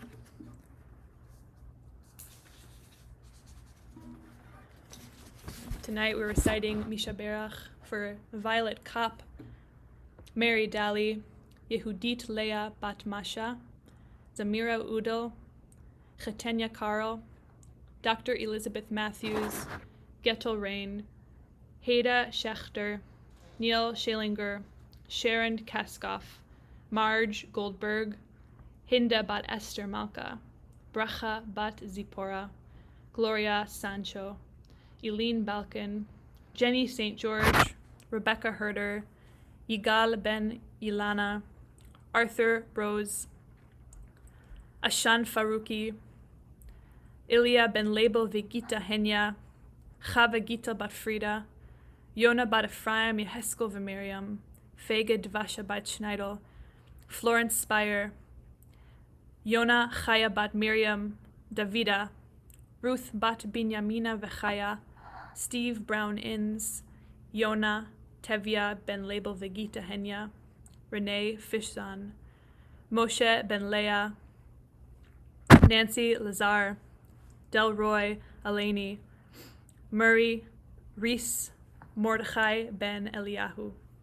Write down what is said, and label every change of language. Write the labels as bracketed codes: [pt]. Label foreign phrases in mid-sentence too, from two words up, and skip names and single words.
[en] Tonight we're reciting Misha Berach for Violet Kopp, Mary Daly, Yehudit Leah Bat Masha, Zamira Udal, Chetenya Carl, Dr. Elizabeth Matthews, Getel Rain, Haida Schechter, Neil Schalinger, Sharon Kaskoff, Marge Goldberg, Hinda Bat Esther Malka, Bracha Bat Zipporah, Gloria Sancho, Eileen Balkan, Jenny St. George, Rebecca Herder, Yigal ben Ilana, Arthur Rose, Ashan Faruqi, Ilya ben Label Vigita Henya, Chava Gita bat Frida, Yona bat Ephraim Yeheskel v'Miriam, Fege Dvasha bat Schneidel, Florence Spire, Yona Chaya bat Miriam, Davida, Ruth bat Binyamina v'Chaya, Steve Brown Inns, Yona Tevya ben Label Vegita Henya, Renee Fishzan, Moshe ben Leah, Nancy Lazar, Delroy Alani, Murray Reese, Mordechai ben Eliyahu.